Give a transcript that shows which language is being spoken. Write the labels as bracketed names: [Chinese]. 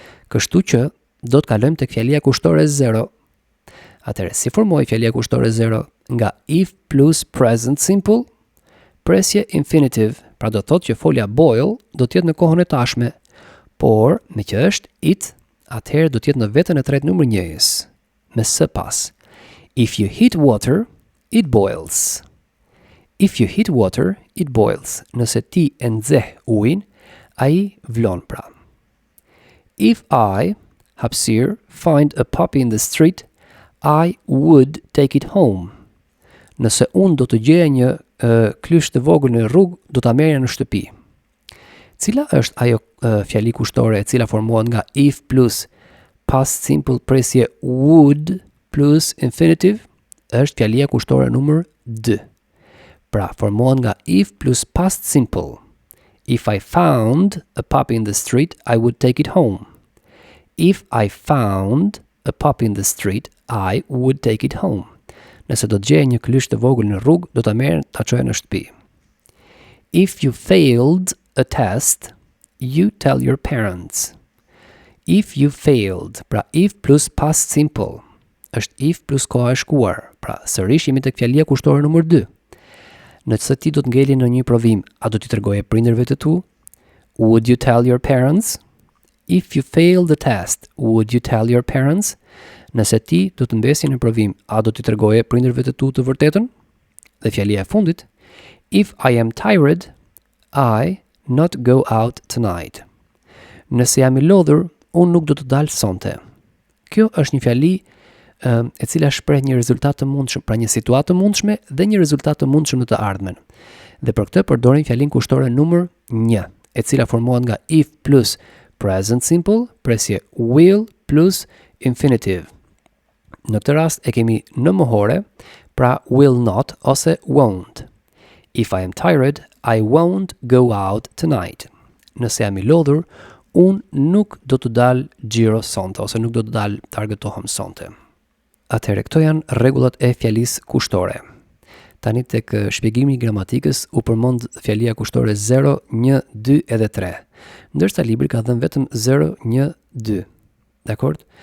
[Albanian] Kështu që do të kalojmë tek fjalia kushtore 0. Atëherë, si formoj fjalia kushtore 0? Nga if plus present simple, presje infinitive, pra do të thotë që folja boil do të jetë në kohën e tashme, por me që është it, atëherë do të jetë në vetën e tretë numër 1-s, me s pas. [English] If you heat water, it boils. If you heat water, it boils. [Albanian] Nëse ti e nxeh ujin, ai vlon pra. [English] If I, hapësirë, find a puppy in the street, I would take it home. [Albanian] Nëse unë do të gjeja një klysh të vogël në rrugë, do ta merrja në shtëpi. Cila është ajo fjali kushtore e cila formohet nga if plus past simple presje would plus infinitive? Është fjalia kushtore numër 2. Pra, formohet nga if plus past simple. [English] If I found a puppy in the street, I would take it home. If I found a puppy in the street, I would take it home. [Albanian] Nëse do të gjej një klysh të vogël në rrugë, do ta merr ta çoja në shtëpi. [English] If you failed a test, you tell your parents. [Albanian] If you failed, pra if plus past simple, është if plus koha e shkuar, pra sërish jemi tek fjalia kushtore numër 2. Nëse ti do të ngeli në një provim, a do t'i tregoje prindërve të tu? [English] Would you tell your parents? If you fail the test, would you tell your parents? [Albanian] Nëse ti do të mbesi në provim, a do t'i tregoje prindërve të tu të vërtetën? Dhe fjalia e fundit, [English] if I am tired, I not go out tonight. [Albanian] Nëse jam i lodhur, unë nuk do të dalë sonte. Kjo është një fjali e cila shpreh një rezultat të mundshëm, pra një situatë të mundshme dhe një rezultat të mundshëm në të ardhmen. Dhe për këtë përdorim fjalin kushtore numër 1, e cila formohet nga if plus present simple, presje will plus infinitive. Në këtë rast e kemi në mohore, pra will not ose won't. [English] If I am tired, I won't go out tonight. [Albanian] Nëse jam i lodhur, unë nuk do të dalë gjiro sonte, ose nuk do të dalë targetohem sonte. Atëherë, këto janë rregullat e fjalisë kushtore. Tani tek shpjegimi i gramatikës u përmend fjalia kushtore 0, 1, 2 edhe 3, ndërsa libri ka dhënë vetëm 0, 1, 2. Dakor?